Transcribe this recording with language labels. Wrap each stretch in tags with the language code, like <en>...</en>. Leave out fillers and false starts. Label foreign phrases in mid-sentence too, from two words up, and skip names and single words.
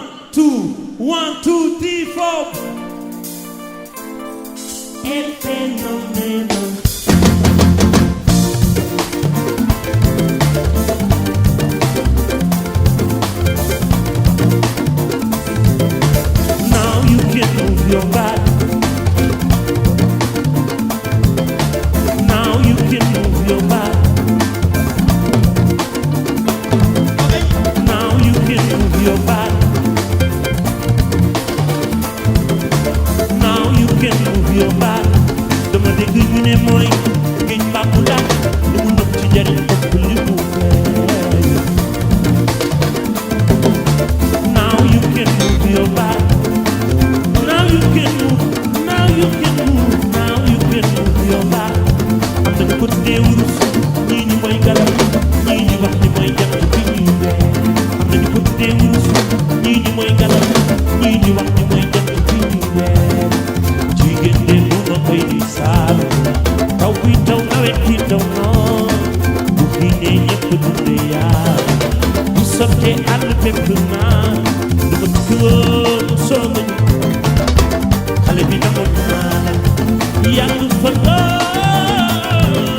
<en>1, 2, 3, 4.</en> <es>El fenómeno.</es> <en>Now you can move your body. Now you can move your body. Now you can move your body. Now you can move your body.</en> <wo>Dama dégg ñu ne mooy géej bàkku daal lu mu nëb ci jariñ ëpp li mu feeñ.</wo> <en>Now you can move your body. Now you can move. Now you can move. Now you can move your body.</en> <wo>Am na ko tuddee wurus ñii ni mooy garab ñii ni wax ni mooy jant bi ñuy weer. Am na ko tuddee wurus ñii ni mooy garab ñii ni wax ni mooy jant bi ñuy weer. Jigéen de lu ma koy di saalu taw bi taw nawet bi taw noonu bu xiinee ñëpp dundee yaa bu sottee àll bépp naa dama tukki woon soo ma ñu xale bi namoon naa la yàgg fa lool</wo>